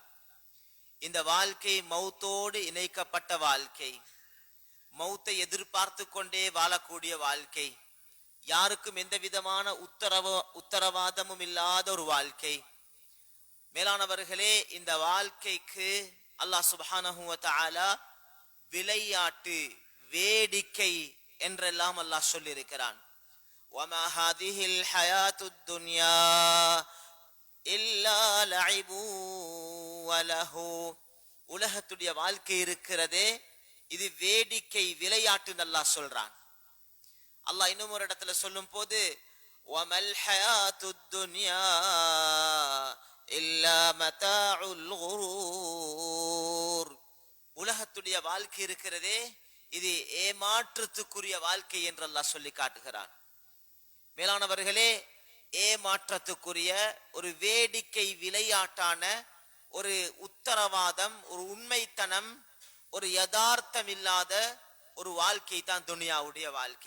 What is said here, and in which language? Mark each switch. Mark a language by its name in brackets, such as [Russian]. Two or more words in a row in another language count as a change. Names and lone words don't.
[Tamil] இந்த வாழ்க்கை மௌத்தோடு இணைக்கப்பட்ட வாழ்க்கை, மௌத்தை எதிர்பார்த்து கொண்டே வாழக்கூடிய வாழ்க்கை, யாருக்கும் எந்த விதமான உத்தரவாதமும் இல்லாத ஒரு வாழ்க்கை. மேலானவர்களே, இந்த வாழ்க்கைக்கு அல்லாஹ் [Arabic] سبحانه وتعالى [Tamil] விளையாட்டு, வேடிக்கை என்றெல்லாம் அல்லாஹ் சொல்லி இருக்கிறான். [Arabic] وَمَا هَذِهِ الْحَيَاةُ الدُّنْيَا إِلَّا لَعِبٌ وَلَهْوٌ. [Tamil] உலகத்துடைய வாழ்க்கை இருக்கிறதே, இது வேடிக்கை, விளையாட்டு அல்லாஹ் சொல்றான். அல்லாஹ் இன்னும் ஒரு இடத்துல சொல்லும் போது [Arabic] وَمَا الْحَيَاةُ الدُّنْيَا إِلَّا مَتَاعُ الْغُرُورِ. [Tamil] உலகத்துடைய வாழ்க்கை இருக்கிறதே, இது ஏமாற்றத்துக்குரிய வாழ்க்கை என்று அல்லாஹ் சொல்லி காட்டுகிறான். மேலானவர்களே, ஏமாற்றத்துக்குரிய ஒரு வேடிக்கை, விளையாட்டான ஒரு உத்தரவாதம், ஒரு உண்மைத்தனம், ஒரு யதார்த்தம் இல்லாத ஒரு வாழ்க்கை தான் துனியாவுடைய வாழ்க்கை.